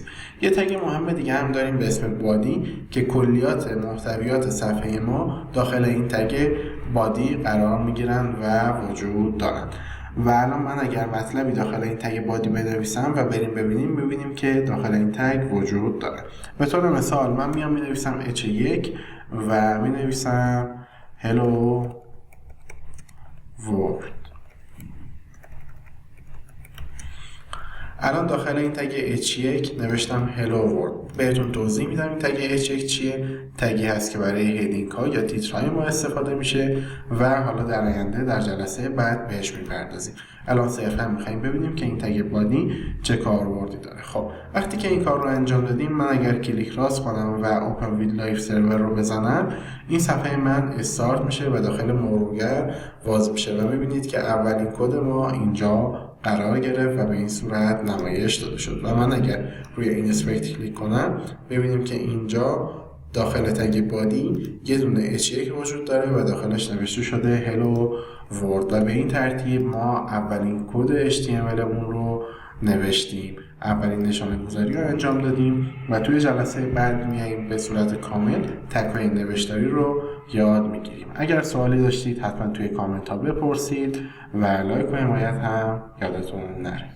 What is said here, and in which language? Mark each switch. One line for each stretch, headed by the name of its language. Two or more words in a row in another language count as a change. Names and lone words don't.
Persian: یه تگ مهم دیگه هم داریم به اسم بادی که کلیات محتویات صفحه ما داخل این تگ بادی قرار میگیرن و وجود دارن. و الان من اگر مطلبی داخل این تگ بادی بنویسم و بریم ببینیم که داخل این تگ وجود داره. به طور مثال من میام مینویسم h1 و مینویسم
English: hello world.
Persian: الان داخل این تگ h1 نوشتم
English: hello world.
Persian: بهتون توضیح میدم این تگ h1 چیه. تگی هست که برای هدینگ ها یا تیترهای ما استفاده میشه و حالا در آینده در جلسه بعد بهش میپردازیم. الان صرفا میخوایم ببینیم که این تگ بادی چه کاربردی داره. خب وقتی که این کار رو انجام دادیم، من اگر کلیک راست کنم و
English: open with live server
Persian: رو بزنم، این صفحه من استارت میشه و داخل مرورگر باز میشه و میبینید که اولین کد ما اینجا قرار گرفت و به این صورت نمایش داده شد. و من اگر روی اینسپکت کلیک کنم، ببینیم که اینجا داخل تگ بادی یه دونه h1 وجود داره و داخلش نوشته شده
English: hello world
Persian: و به این ترتیب ما اولین کد HTML مون رو نوشتیم، اولین نشانه گذاری رو انجام دادیم و توی جلسه بعد میاییم به صورت کامل تک‌های نوشتاری رو یاد میگیریم. اگر سوالی داشتید حتما توی کامنت ها بپرسید و لایک و حمایت هم یادتون نره.